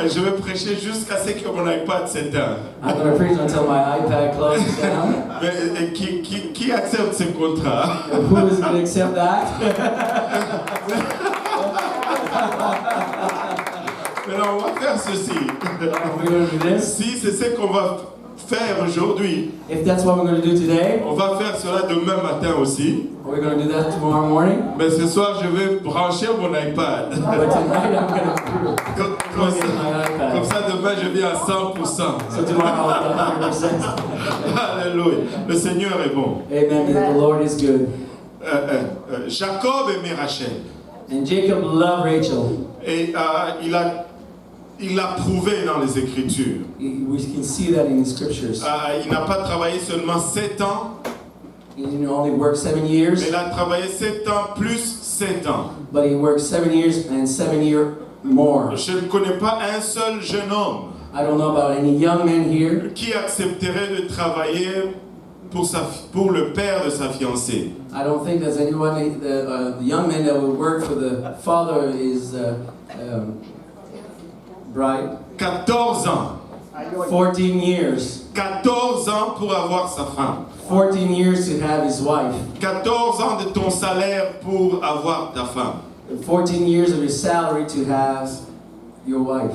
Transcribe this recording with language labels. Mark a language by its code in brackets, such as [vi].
[fr] Je vais prêcher jusqu'à ce que mon iPad s'éteigne. [en] I'm going to preach until my iPad closes down. [fr] Mais qui accepte ce contrat? [en] Who is going to accept that? [fr] Maintenant, on va faire ceci. [en] We're going to do this. [fr] Si c'est ce qu'on va faire aujourd'hui, [en] If that's what we're going to do today, [fr] on va faire cela demain matin aussi. [en] we're going to do that tomorrow morning. [fr] Mais ce soir, je vais brancher mon iPad. [en] But tonight I'm going to [fr] Comme [en] plug in my [fr] comme ça, demain, je viens à 100%. [en] So tomorrow I'll be 100%. [fr] Alléluia. Le Seigneur est bon. [en] Amen. The Lord is good. [fr] Jacob aimait Rachel. [en] And Jacob loved Rachel. [fr] Et il l'a prouvé dans les Écritures. [en] We can see that in the scriptures. [fr] Il n'a pas travaillé seulement 7 ans, [en] He didn't only work 7 years, [fr] mais il a travaillé 7 ans plus 7 ans. [en] but he worked 7 years and 7 years more. [fr] Je ne connais pas un seul jeune homme [en] I don't know about any young men here [fr] qui accepterait de travailler pour le père de sa fiancée. [en] I don't think there's anyone, the young man that would work for the father of his bride. [fr] 14 ans. [en] 14 years. [fr] 14 ans pour avoir sa femme. [en] 14 years to have his wife. [fr] 14 ans de ton salaire pour avoir ta femme. [en] 14 years of your salary to have your wife.